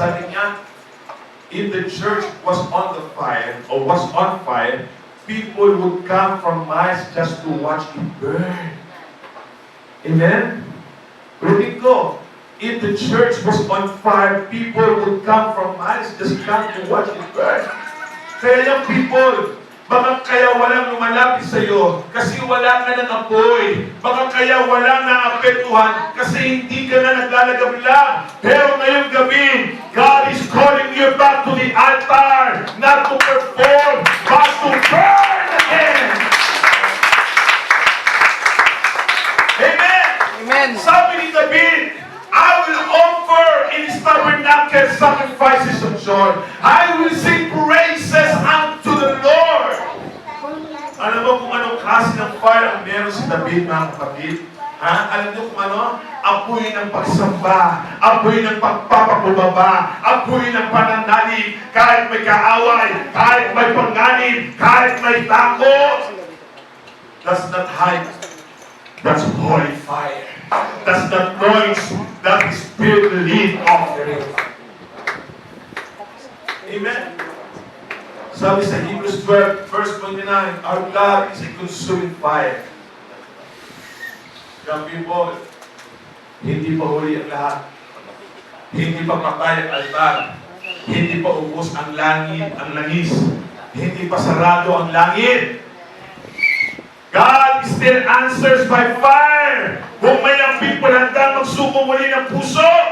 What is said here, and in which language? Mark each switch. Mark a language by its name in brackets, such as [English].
[Filipino] Sabi niya, [English] if the church was on the fire, or was on fire, people would come from miles just to watch it burn. Amen? [Filipino] Repeat ko. [English] If the church was on fire, people would come from miles just come to watch it burn. [Filipino] Kaya yung people, baka kaya walang lumalapit sa iyo kasi wala ka ng apoy. Baka kaya walang naapektuhan kasi hindi ka na naglalagabla. Pero ngayong gabi, [English] God is calling you back to the altar, not to perform, but to burn again. Amen. Amen. [Filipino] Sabi ni [English] David, I will offer in his tabernacle sacrifices of joy. I will sing praises unto the Lord. [Filipino] Alam mo kung anong klase ng fire ang meron si David, mga kapatid? Alam niyo kung ano? Apoy ng pagsamba, apoy ng pagpapakubaba, apoy ng pananalig, kahit may kaaway, kahit may panganib, kahit may takot. [English] That's not hype. That's holy fire. That's not noise. That is spirit-led offering. Amen. [Filipino] Sabi sa [English] Hebrews 12, verse 29, our God is a consuming fire. Young people, [Filipino] hindi pa huli ang lahat. Hindi pa patay ang altar. Hindi pa ubos ang langit, ang langis. Hindi pa sarado ang langit. [English] God still answers by fire. [Filipino] Kung may ang people handa magsuko muli ng puso.